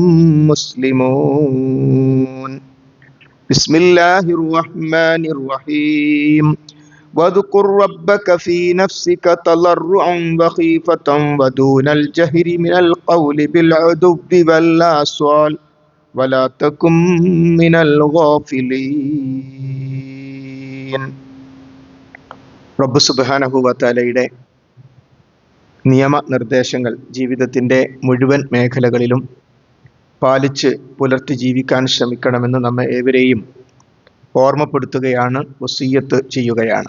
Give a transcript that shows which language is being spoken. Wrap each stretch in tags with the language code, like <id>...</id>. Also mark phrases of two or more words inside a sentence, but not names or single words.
<ar>مسلمون بسم الله الرحمن الرحيم واذكر ربك في نفسك تضرعا وخيفة ودون الجهر من القول بالعدو والآصال ولا تكن من الغافلين.</ar> <ml>റബ്ബ്</ml> <ar>سبحانه وتعالى</ar> <ml>നിയമനിർദ്ദേശങ്ങൾ ജീവിതത്തിൻ്റെ മുഴുവൻ മേഖലകളിലും പാലിച്ച് പുലർത്തി ജീവിക്കാൻ ശ്രമിക്കണമെന്ന് നമ്മെ ഏവരെയും ഓർമ്മപ്പെടുത്തുകയാണ്, വസിയ്യത്ത് ചെയ്യുകയാണ്.</ml>